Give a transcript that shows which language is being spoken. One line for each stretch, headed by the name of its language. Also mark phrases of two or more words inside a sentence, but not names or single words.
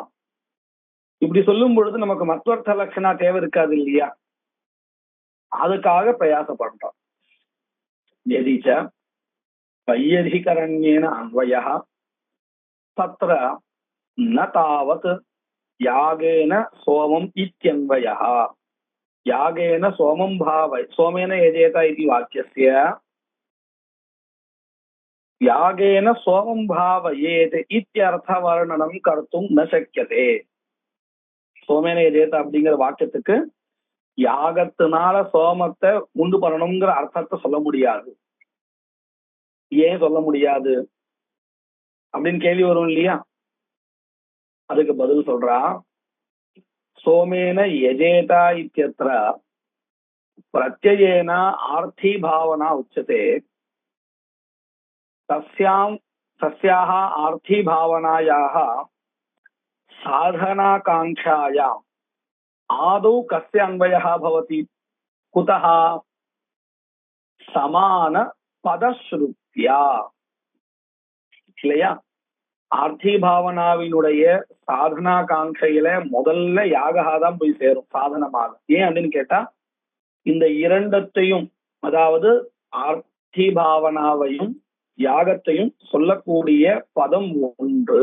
Tamil: இப்படி சொல்லும் பொழுது நமக்கு மத்வர்த்த லட்சணா தேவை இருக்காது இல்லையா? அதுக்காக பிரயாசப்படுறோம்.
Sanskrit: यदि च वैयधिकरण्येन अन्वयः तत्र न तावत् यागेन सोमम् इत्यन्वयः यागेन सोमं भावय सोमेन यजेत इति वाक्यस्य यागेन सोमं भावयेत इत्यर्थवर्णनं कर्तुं न शक्यते। सोमेन यजेत
Tamil: அப்படிங்கிற வாக்கியத்துக்கு யாகத்தினால சோமத்தை உண்டு பண்ணணுங்கிற அர்த்தத்தை சொல்ல முடியாது. ஏன் சொல்ல முடியாது அப்படின்னு கேள்வி வரும் இல்லையா? அதுக்கு பதில் சொல்றா,
Sanskrit: सोमेन यजेता इत्यत्र प्रत्ययेन आर्थी भावना उच्यते। तस्याः आर्थी भावनायाः साधनाकांक्षायाम् आदौ कस्य अन्वयः भवति? कुतः? समान पदश्रुत्या இல்லையா?
Tamil: ஆர்த்தி பாவனாவினுடைய சாதனா காங்கையில முதல்ல யாகதான் போய் சேரும் சாதனமாக. ஏன் அப்படின்னு கேட்டா, இந்த இரண்டத்தையும், அதாவது ஆர்த்தி பாவனாவையும் யாகத்தையும் சொல்லக்கூடிய பதம் ஒன்று.